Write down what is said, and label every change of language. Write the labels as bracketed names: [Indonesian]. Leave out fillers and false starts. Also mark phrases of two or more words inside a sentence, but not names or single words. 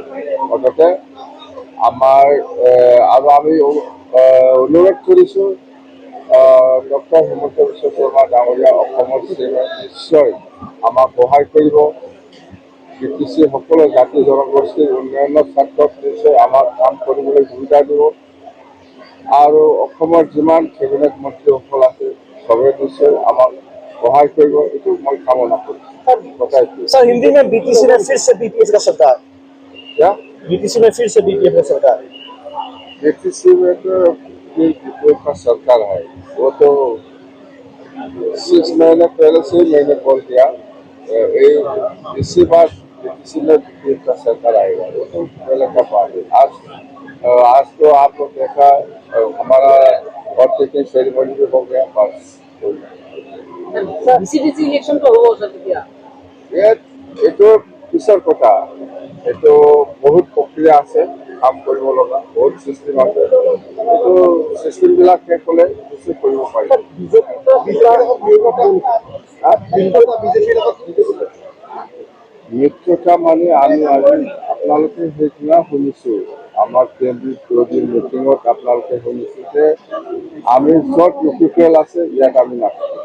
[Assamese] গতিকে আমাৰ আৰু আমি অনুৰোধ কৰিছোঁ ডক্টৰ হিমন্ত বিশ্ব শৰ্মা ডাঙৰীয়া অসমৰ চিএমে নিশ্চয় আমাক সহায় কৰিব। বিটিচি সকলো জাতি জনগোষ্ঠীৰ উন্নয়নৰ স্বাৰ্থত নিশ্চয় আমাক কাম কৰিবলৈ সুবিধা দিব আৰু অসমৰ যিমান কেবিনেট মন্ত্ৰীসকল আছে চবে নিশ্চয় আমাক সহায় কৰিব, এইটো মই কামনা কৰিছোঁ। [Hindi] सर हिंदी में बीटीसी में फिर से बीटीएस का सरकार क्या बीटीसी में फिर से बीटीएस का सरकार बीटीसी में तो बीजेपी का सरकार है। वो तो 6 महीने पहले से मैंने बोल दिया इसी बार बीटीसी में बीजेपी का सरकार आएगा। वो तो पहले का बात है। आज तो आप लोग देखा हमारा और [English] taking ceremony [Hindi] भी हो गया बस। बीसीडीसी इलेक्शन तो हो सकती है [Assamese] এইটো পিছৰ কথা। এইটো বহুত প্ৰক্ৰিয়া আছে, কাম কৰিব লগা বহুত চিষ্টেম আছে। এইটো চিষ্টেমবিলাক শেষ হ'লে নিশ্চয় কৰিব পাৰিম। মিত্ৰতা মানে আমি আজি আপোনালোকে সেইদিনা শুনিছোঁ আমাৰ কেন্দ্ৰীয় বিৰোধী মিটিঙত আপোনালোকে শুনিছোঁ যে আমি য'ত UPPL আছে ইয়াত আমি নাথাকিম।